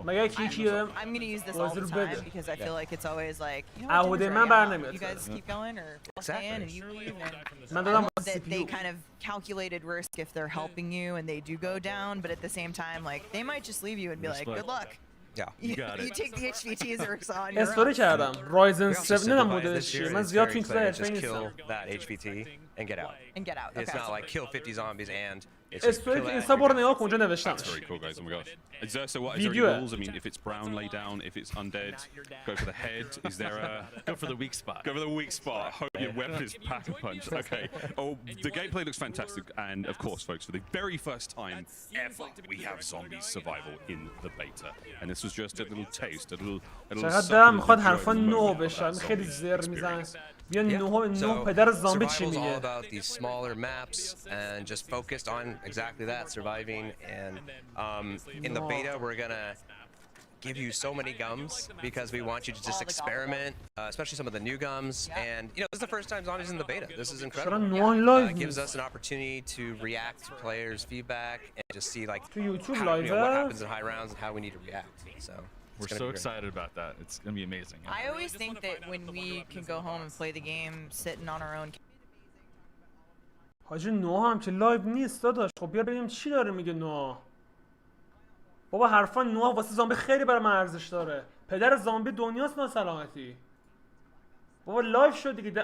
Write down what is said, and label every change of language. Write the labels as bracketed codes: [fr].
[en] I'm going to use this all the time because I feel like it's always like, you guys keep going or stay in and you leave. And they kind of calculated risk if they're helping you and they do go down, but at the same time, like they might just leave you and be like, good luck. Yeah, you take the HVTs or on your [fa] استوری کردم رایزن 7 نمیدونم مدلش چیه من زیاد تو این چیزا نیستم [en] that HVT and get out. It's not like kill 50 zombies and [fa] استوری که اینستا برو نگاه کن اونجا نوشتم. [en] That's very cool, guys. Oh my gosh. Is there any rules? I mean, if it's brown, lay down. If it's undead, go for the head. Is there a go for the weak spot? Go for the weak spot. Hope your weapon is pack-a-punch. Okay. Oh, the gameplay looks fantastic, and of course, folks, for the very first time ever, we have zombie survival in the beta, and this was just a little taste, a little. [fa] چقدر دلم میخواد حرفا نو بشن خیلی زر میزنن. بیا نو پدر زامبی چی میگه؟ [en] All about these smaller maps and just focused on exactly that, surviving. And in the beta, we're gonna give you so many gums because we want you to just experiment, especially some of the new gums. And you know, this is the first time zombies in the beta. This is incredible. It gives us an opportunity to react to players' feedback and just see like what happens in high rounds and how we need to react. So. We're so excited about that. It's going to be amazing. I always think that when we can go home and play the game sitting on our own. [fa] حاجی نو هم که لایو نیست داداش. خب بیا ببینیم چی داره میگه نو. بابا حرفا نو واسه زامبی خیلی برای من ارزش داره. پدر زامبی دنیاست نا سلامتی. بابا لایو شد دیگه.